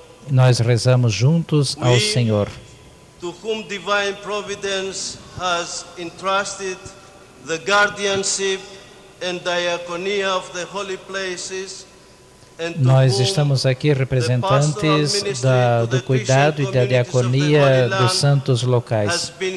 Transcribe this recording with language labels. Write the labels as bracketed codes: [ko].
[pt] Nós rezamos juntos ao Senhor. [en] To whom divine providence has entrusted the guardianship and diaconia of the holy places. [pt] Nós estamos aqui representantes do cuidado e da diaconia dos santos locais.